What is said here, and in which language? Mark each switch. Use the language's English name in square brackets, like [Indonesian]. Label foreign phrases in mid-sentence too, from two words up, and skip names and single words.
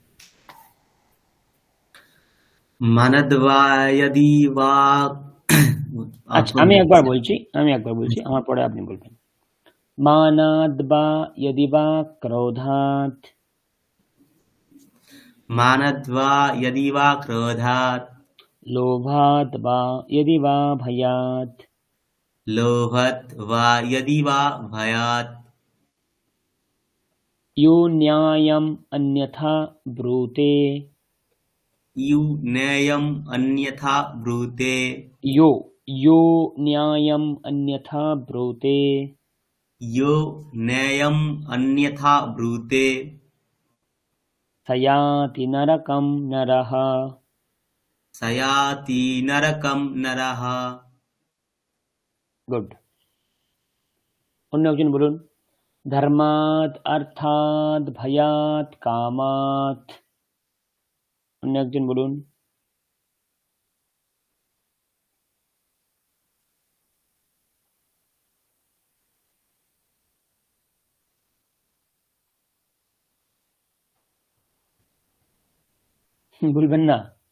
[Sanskrit] মানদ্বা यदि वा [Bangla] আচ্ছা, আমি একবার বলছি, আমার পরে আপনি বলবেন। [Sanskrit] মানাদ বা यदि বা ক্রোধাৎ, मानद्वा यदि वा क्रोधात् लोभात বা यदि বা ভয়াৎ, लोभत् वा यदि वा भयात् यो न्यायम अन्यथा ब्रूते, यु नेयम् अन्यथा ब्रूते यो यो न्यायम अन्यथा ब्रूते, यो नेयम् अन्यथा ब्रूते सयाति नरकम नरः। सयाति नरकम् नरः। [Bangla] গুড। অন্য একজন বলুন। [Sanskrit] ধর্মাৎ অর্থাৎ ভয়াৎ কামাৎ। [Bangla] অন্য একজন বলুন। বলবেন না?